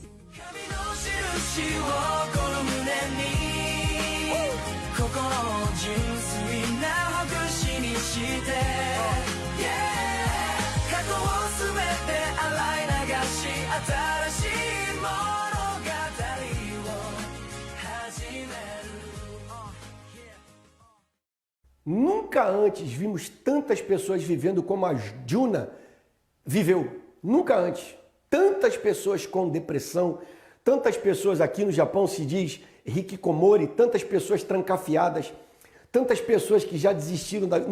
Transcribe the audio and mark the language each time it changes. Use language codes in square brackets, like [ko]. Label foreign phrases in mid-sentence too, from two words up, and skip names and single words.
[ja] 神の印をこの胸に、心を純粋なほぐしにして、過去をすべて洗い流し、新しい物語を始める。 [pt] Nunca antes vimos tantas pessoas vivendo como a Juna viveu. Nunca antes. Tantas pessoas com depressão, tantas pessoas, aqui no Japão se diz hikikomori, tantas pessoas trancafiadas, tantas pessoas que já desistiram da...